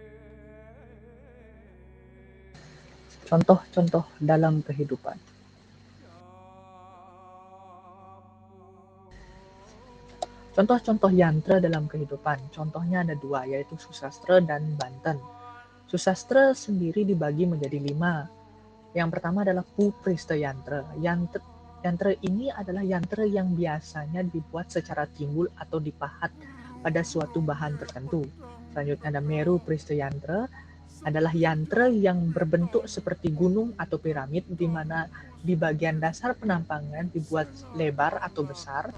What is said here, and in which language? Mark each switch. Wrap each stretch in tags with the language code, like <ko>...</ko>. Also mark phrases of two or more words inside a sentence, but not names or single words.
<id>Contoh-contoh dalam kehidupan. Contoh-contoh yantra dalam kehidupan. Contohnya ada dua, yaitu Susastra dan Banten. Susastra sendiri dibagi menjadi 5. Yang pertama adalah Puprista yantra. Yantra ini adalah yantra yang biasanya dibuat secara timbul atau dipahat pada suatu bahan tertentu. Selanjutnya ada Meru Prista yantra, adalah yantra yang berbentuk seperti gunung atau piramid, di mana di bagian dasar penampangan dibuat lebar atau besar.</id>